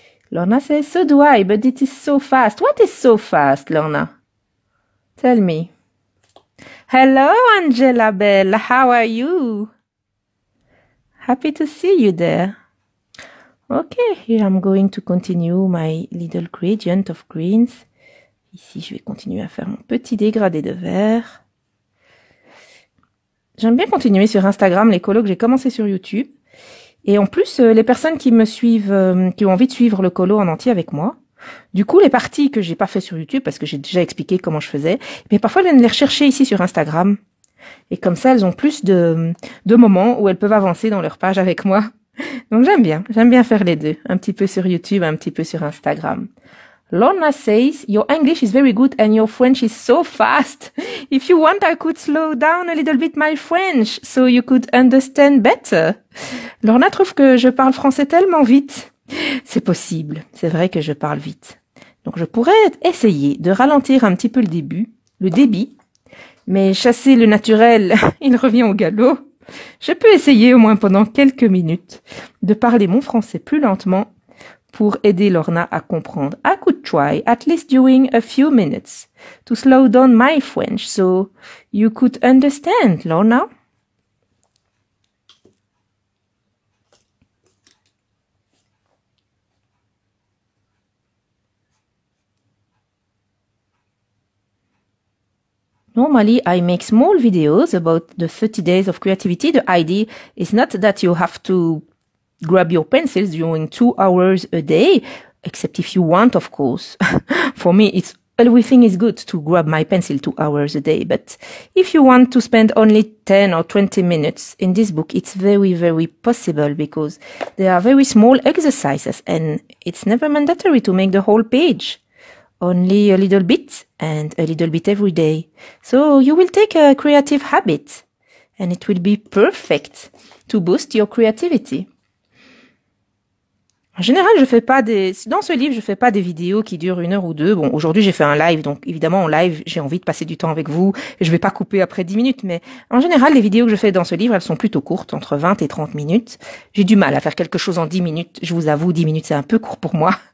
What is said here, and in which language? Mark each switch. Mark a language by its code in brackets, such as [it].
[en] Lorna says, so do I, but it is so fast. What is so fast, Lorna? Tell me. Hello, Angela Bell. How are you? Happy to see you there. Okay, here I'm going to continue my little gradient of greens. [fr] Ici, je vais continuer à faire mon petit dégradé de vert. J'aime bien continuer sur Instagram les colos que j'ai commencé sur YouTube. Et en plus, les personnes qui me suivent, qui ont envie de suivre le colo en entier avec moi, du coup, les parties que j'ai pas fait sur YouTube, parce que j'ai déjà expliqué comment je faisais, mais parfois elles viennent les rechercher ici sur Instagram. Et comme ça, elles ont plus de moments où elles peuvent avancer dans leur page avec moi. Donc j'aime bien faire les deux. Un petit peu sur YouTube, un petit peu sur Instagram. [en] Lorna says, your English is very good and your French is so fast. If you want, I could slow down a little bit my French so you could understand better. [fr] Lorna trouve que je parle français tellement vite. C'est possible. C'est vrai que je parle vite. Donc je pourrais essayer de ralentir un petit peu le débit, mais chasser le naturel, il revient au galop. Je peux essayer au moins pendant quelques minutes de parler mon français plus lentement pour aider Lorna à comprendre. [en] I could try, at least during a few minutes, to slow down my French so you could understand, Lorna. Normally, I make small videos about the 30 days of creativity. The idea is not that you have to grab your pencils during 2 hours a day, except if you want, of course. For me, everything is good to grab my pencil 2 hours a day. But if you want to spend only 10 or 20 minutes in this book, it's very, very possible because they are very small exercises and it's never mandatory to make the whole page. Only a little bit and a little bit every day. So you will take a creative habit and it will be perfect to boost your creativity. [fr] En général, dans ce livre, je fais pas des vidéos qui durent 1 heure ou 2. Bon, aujourd'hui, j'ai fait un live, donc évidemment, en live, j'ai envie de passer du temps avec vous et je vais pas couper après 10 minutes, mais en général, les vidéos que je fais dans ce livre, elles sont plutôt courtes, entre 20 et 30 minutes. J'ai du mal à faire quelque chose en 10 minutes. Je vous avoue, 10 minutes, c'est un peu court pour moi.